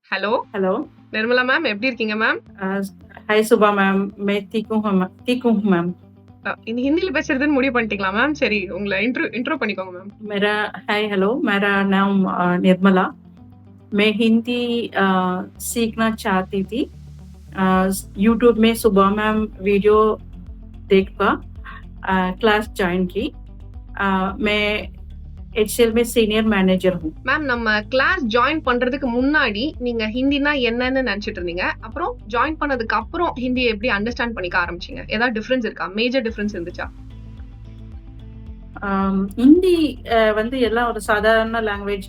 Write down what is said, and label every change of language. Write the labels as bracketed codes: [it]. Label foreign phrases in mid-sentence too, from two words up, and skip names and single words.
[hi] हेलो, हेलो। [ta] निर्मला मैम எப்படி இருக்கீங்க மேம்? [hi] अ, हाय सुबह मैम, मैं ठीक हूँ मैम। [ta] இந்த ஹிந்தில பேசுறதுன்னு முடிவு பண்ணிட்டீங்களா மேம்? சரி, உங்கள இன்ட்ரோ பண்ணிக்கோங்க மேம். [hi] मेरा [en] hi hello, [hi] मेरा नाम निर्मला। मैं हिंदी सीखना चाहती थी। यूट्यूब में सुबह मैम वीडियो देखकर [en] class join [hi] की। मैं एचसीएल में [en] senior manager [hi] हूँ। [ta] மேம் நம்ம [en] class join [ta] பண்றதுக்கு முன்னாடி நீங்க ஹிந்தினா என்னன்னு நினைச்சிட்டு இருந்தீங்க. அப்புறம் ஜாயின் பண்ணதுக்கு அப்புறம் ஹிந்தியை எப்படி அண்டர்ஸ்டாண்ட் பண்ணிக்க ஆரம்பிச்சீங்க? ஏதாவது டிஃபரன்ஸ் இருக்கா? [en] major difference [ta] இருந்துச்சா? ஹிந்தி வந்து எல்லாம் ஒரு சாதாரண லாங்குவேஜ்.